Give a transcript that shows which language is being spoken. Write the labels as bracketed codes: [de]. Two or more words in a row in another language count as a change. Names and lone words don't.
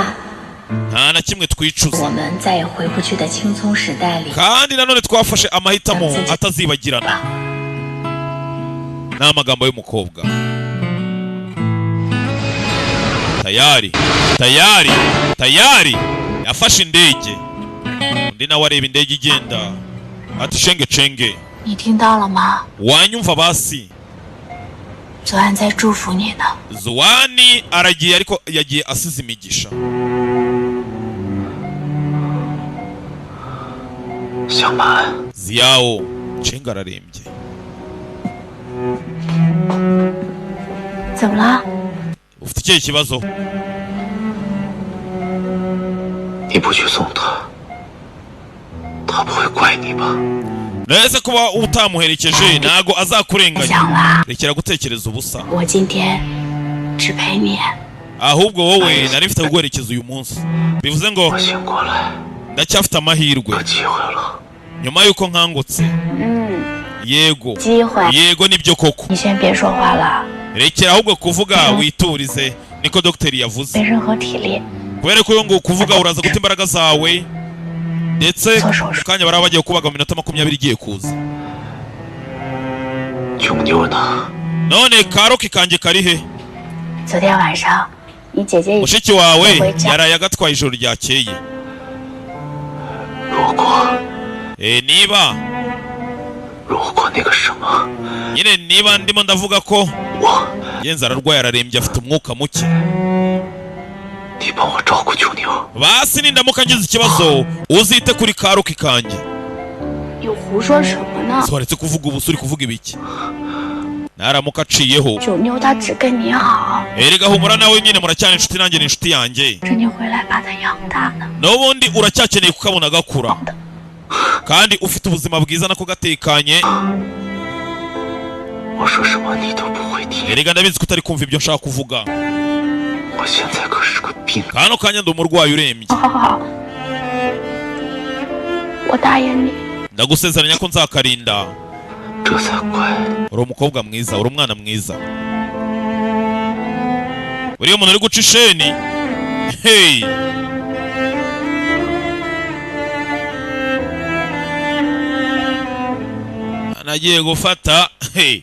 [rw] nta na kimwe twicuza kandi nanone twafashe amahitamo atazibagirana. ni amagambo y'umukobwa. tayari yafashe indege undi nawe areba indege igenda ati Chenge [zh] 你听到了吗？ [rw] wanyumva basi [zh] 左岸在祝福你呢。 [rw] Zuwani aragiye ariko yagiye asize imigisha. [zh] 香满。 [rw] Ziao Chenga ararembye. [zh] 怎么了？ [rw] Ufite ikihe kibazo? [zh] 你不去送他，他不会怪你吧？ [rw] Nese kuba utamuherekeje nago azakurenganya. Rekera gutekereza ubusa. [zh] 我今天只陪你。 [rw] Ahubwo wowe nari mfite guherekeza uyu munsi. Bivuze ngo ndacyafite amahirwe. Nyuma yuko nkangutse. Yego. Yego nibyo koko. [zh] 你先别说话了。 [rw] Rekera ahubwo kuvuga witurize niko docteur yavuze. [zh] 没任何体力。 [rw] Kubera ko ngo kuvuga uraza guta imbaraga zawe. Ndetse kanya baraba bagiye kubaga mu minota 20 igiye kuza. None karoki kanje kari he? [zh] 昨天晚上你姐姐 [rw] Mushiki wawe yaraye agatwaye ijoro ryakeye. Niba nyine niba ndimo ndavuga ko yenza ararwaye ararembye afite umwuka muke. Basi nindamuka ngize ikibazo uzite kuri karoki kanje. [zh] 又胡说什么呢？ [rw] Swaretse kuvuga ubusuri kuvuga ibiki? Naramuka aciyeho. [zh] 九妞她只跟你好。 [rw] Erega humura nawe nyine muracyane inshuti nanjye ni inshuti yanjye. [zh] 这你回来把她养大呢。 [rw] N'ubundi uracyakeneye kukabona gakura. Kandi ufite ubuzima bwiza nako gatekanye. Erega ndabizi ko utari kumva ibyo nshaka kuvuga. Kano kanya ndi umurwayi urembye. [zh] 我答应你。 [rw] Ndagusezeranya ko nzakarinda. Uri umukobwa mwiza, uri umwana mwiza. Uriya muntu uri guca isheni. Hey. Anagiye gufata. Hey.